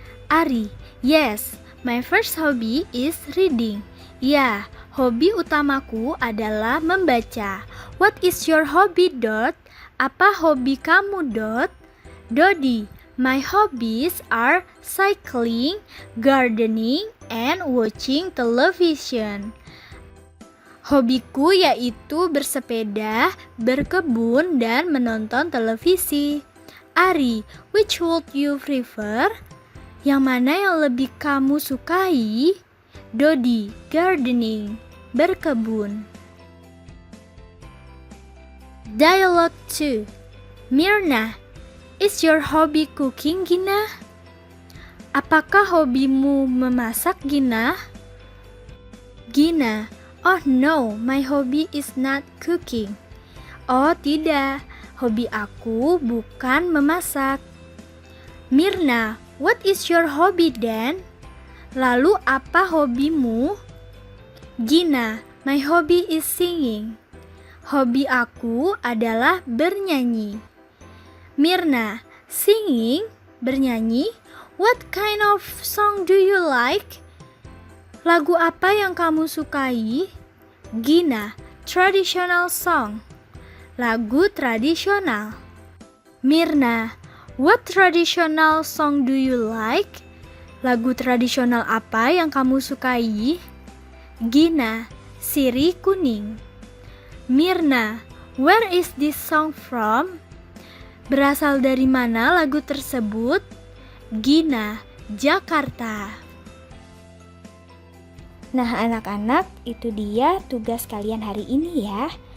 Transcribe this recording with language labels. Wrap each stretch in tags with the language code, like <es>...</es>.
<en>Ari, yes, my first hobby is reading.</en> <id>Ya, hobi utamaku adalah membaca.</id> <en>What is your hobby, Dot?</en> <id>Apa hobi kamu, Dot?</id> <en>Dodi, my hobbies are cycling, gardening, and watching television.</en> <id>Hobiku yaitu bersepeda, berkebun, dan menonton televisi.</id> <en>Ari, which would you prefer?</en> <id>Yang mana yang lebih kamu sukai?</id> <en>Dodi, gardening, berkebun. Dialogue 2. Mirna, is your hobby cooking, Gina?</en> <id>Apakah hobimu memasak,</id> <en>Gina? Gina, oh no, my hobby is not cooking.</en> <id>Oh tidak, hobi aku bukan memasak. Mirna,</id> <en>what is your hobby then?</en> <id>Lalu apa hobimu?</id> <en>Gina, my hobby is singing.</en> <id>Hobi aku adalah bernyanyi.</id> <en>Mirna, singing, bernyanyi. What kind of song do you like?</en> <id>Lagu apa yang kamu sukai?</id> <en>Gina, traditional song.</en> <id>Lagu tradisional.</id> <en>Mirna, what traditional song do you like?</en> <id>Lagu tradisional apa yang kamu sukai?</id> <en>Gina, Sirih Kuning. Mirna, where is this song from?</en> <id>Berasal dari mana lagu tersebut? Gina, Jakarta. Nah anak-anak, itu dia tugas kalian hari ini ya.</id>